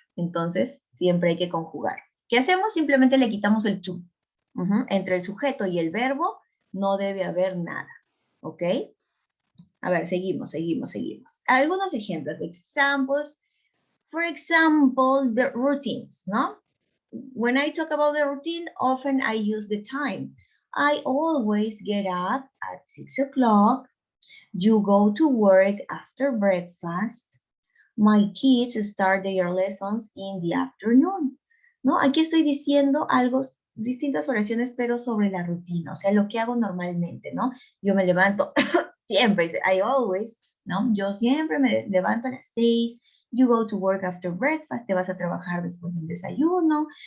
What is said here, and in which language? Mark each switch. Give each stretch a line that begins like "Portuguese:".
Spanish: Entonces, siempre hay que conjugar. ¿Qué hacemos? Simplemente le quitamos el to. Entre el sujeto y el verbo no debe haber nada. ¿Ok? A ver, seguimos. Algunos ejemplos, examples.
English: For example, the routines,
Spanish: ¿no?
English: When I talk about the routine, often I use the time. I always get up at 6 o'clock. You go to work after breakfast. My kids start their lessons in the afternoon.
Spanish: ¿No? Aquí estoy diciendo algo, distintas oraciones, pero sobre la rutina, o sea, lo que hago normalmente, ¿no? Yo me levanto siempre,
English: I always,
Spanish: ¿no? Yo siempre me levanto a las 6,
English: you go to work after breakfast,
Spanish: te vas a trabajar después del desayuno.